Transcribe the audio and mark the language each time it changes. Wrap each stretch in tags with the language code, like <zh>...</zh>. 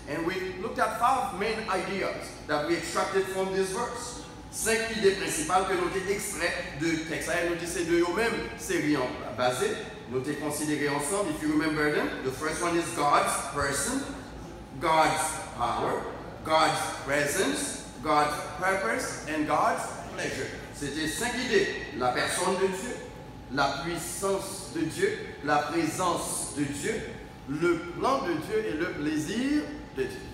<en>And we looked at 5 main ideas that we extracted from this verse.</en> <fr>5 idées principales que nous avons extraites de texte. Nous avons ces deux mêmes séries basées. Nous avons considéré ensemble,</fr> <en>if you remember them. The first one is God's person, God's power, God's presence, God's purpose, and God's pleasure.</en> <fr>C'était 5 idées. La personne de Dieu, la puissance de Dieu, la présence de Dieu, le plan de Dieu et le plaisir de Dieu.</fr>